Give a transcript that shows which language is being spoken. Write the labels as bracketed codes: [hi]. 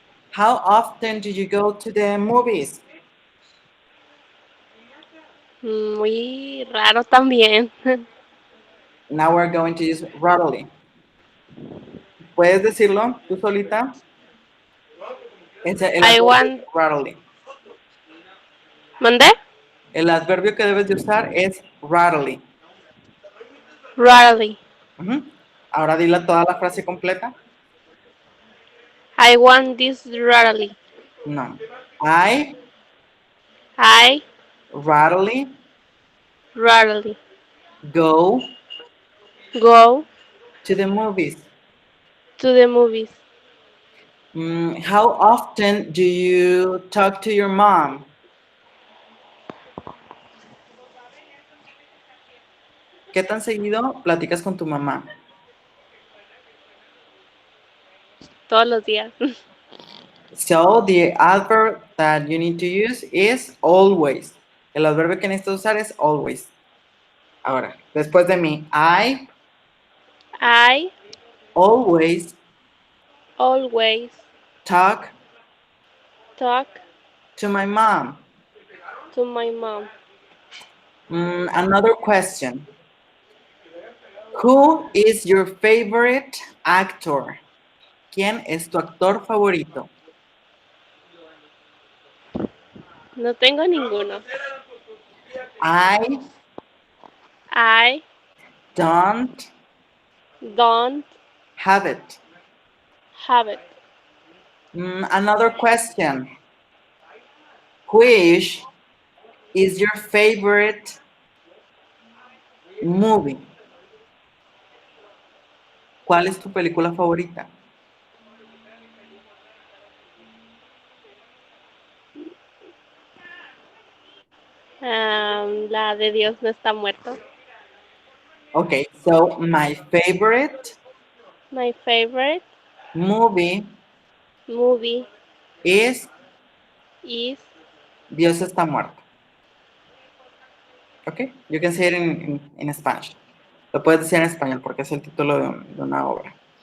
[en] How often do you go to the movies? [es] Muy raro también. [en] Now we're going to use rarely. [es] ¿Puedes decirlo tú solita? El [en] I [es] adverbio [en] want. rarely. [es] ¿Mandé? El adverbio que debes de usar es rarely. [en] Rarely. [es] Ujú. Ahora dila toda la frase completa. [en] I want this rarely. No. I I rarely rarely go go to the movies. to the movies. How often do you talk to your mom? [es] ¿Qué tan seguido platicas con tu mamá? Todos los días. [en] So the adverb that you need to use is always. [es] El adverbio que necesitas usar es always. Ahora, después de mí, I [en] I always always talk talk to my mom. to my mom. Another question. Who is your favorite actor? [es] ¿Quién es tu actor favorito? No tengo ninguno. [en] I I don't don't have it. have it. Another question. Which is your favorite movie? ¿Cuál es tu película favorita? La de Dios no está muerto. Okay, so my favorite My favorite movie movie is is [es] Dios está muerto. [en] Okay, you can say it in Spanish. [es] Lo puedes decir en español porque es el título de una obra.